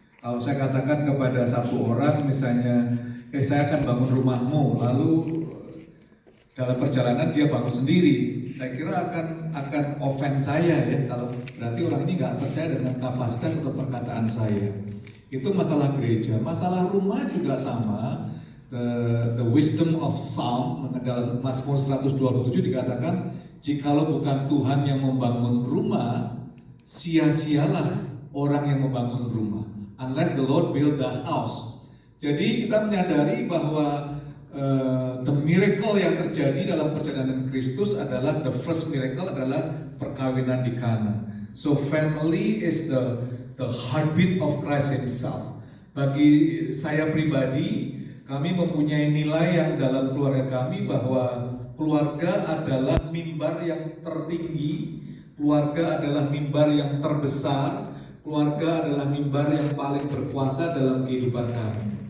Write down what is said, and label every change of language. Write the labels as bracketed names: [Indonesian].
[Indonesian] Kalau saya katakan kepada satu orang misalnya, saya akan bangun rumahmu, lalu dalam perjalanan dia bangun sendiri, saya kira akan offense saya ya, kalau berarti orang ini nggak percaya dengan kapasitas atau perkataan saya. Itu masalah gereja. Masalah rumah juga sama. [English] The wisdom of Psalm [Indonesian] dalam Mazmur 127 dikatakan, jikalau bukan Tuhan yang membangun rumah, sia-sialah orang yang membangun rumah. [English] Unless the Lord build the house. [Indonesian] Jadi kita menyadari bahwa the miracle yang terjadi dalam perjalanan Kristus adalah, [English] the first miracle [Indonesian] adalah perkawinan di Kana. [English] So family is the heartbeat of Christ Himself. [Indonesian] Bagi saya pribadi, kami mempunyai nilai yang dalam keluarga kami bahwa keluarga adalah mimbar yang tertinggi, keluarga adalah mimbar yang terbesar, keluarga adalah mimbar yang paling berkuasa dalam kehidupan kami.